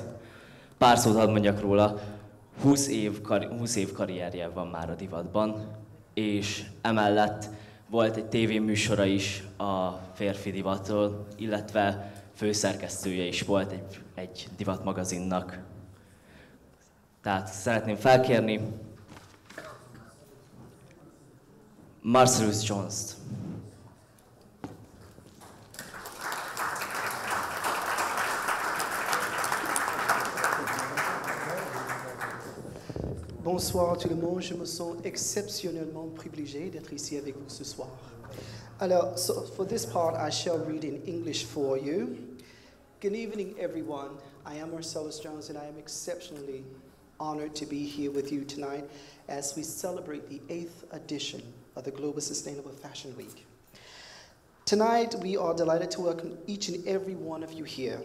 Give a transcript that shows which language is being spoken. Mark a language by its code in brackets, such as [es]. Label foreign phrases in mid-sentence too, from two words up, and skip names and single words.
[hu] Pár szót hadd mondjak róla, 20 év karrierje van már a divatban, és emellett volt egy tévéműsora is a férfi divatról, illetve főszerkesztője is volt egy divatmagazinnak. Tehát szeretném felkérni Marcell Jones-t. [fr] Bonsoir tout le monde, je me sens exceptionnellement privilégié d'être ici avec vous ce soir. Alors, [en] for this part, I shall read in English for you. Good evening, everyone. I am Marcell Jones, and I am exceptionally honored to be here with you tonight as we celebrate the 8th edition of the Global Sustainable Fashion Week. Tonight, we are delighted to welcome each and every one of you here.